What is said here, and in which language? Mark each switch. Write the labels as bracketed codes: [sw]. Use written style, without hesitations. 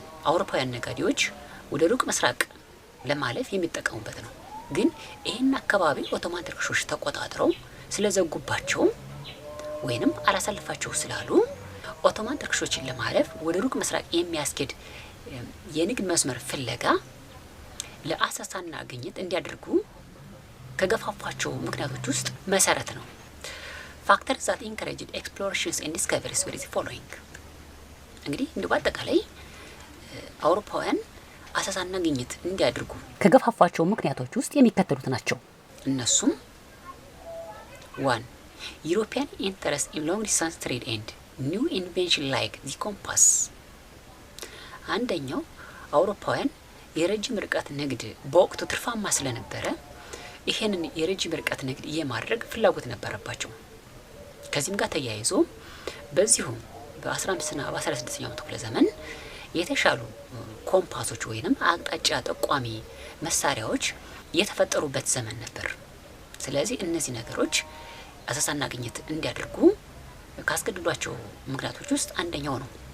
[am] አውሮፓውያን ነጋዴዎች ወደ ሩቅ ምስራቅ ለማለፍ የሚጠቀሙበት ነው። ግን ይሄን አካባቢ ኦቶማን ተርክሾች ተቆጣጥረው ስለዘጉባቸው ወይንም አላሳልፋቸው ስላሉ ኦቶማን ተርክሾችን ለማለፍ ወደ ሩቅ ምስራቅ የሚያስኬድ የንግድ መስመር ፍለጋ ለአሰሳና ግኝት እንዲያደርጉ ከገፋፏቸው ምክንያቶች ውስጥ መሰረት ነው። [en] Factors that encouraged explorations and discoveries were the following. [am] እንግዲህ እንደው በአጠቃላይ አውሮፓውያን አሰሳና ግኝት እንዲያደርጉ ከገፋፏቸው ምክንያቶች ውስጥ የሚከተሉት ናቸው። እነሱም 1. [en] European interest in long distance trade and new invention like the compass. [am] አንደኛው አውሮፓውያን የረጅም ርቀት ንግድ በወቅቱ ትርፋማ ስለነበረ ይሄንን የረጅም ርቀት ንግድ የማድረግ ፍላጎት ነበረባቸው። ከዚህም ጋር ተያይዞ በዚሁ በ15ና በ16ኛው ክፍለ ዘመን የተሻሉ ኮምፓሶች ወይንም አቅጣጫ ጠቋሚ መሳሪያዎች የተፈጠሩበት ዘመን ነበር። ስለዚህ እነዚህ ነገሮች አሰሳና ግኝት እንዲያደርጉ ካስገድዷቸው ምክንያቶች ውስጥ አንደኛው ነው።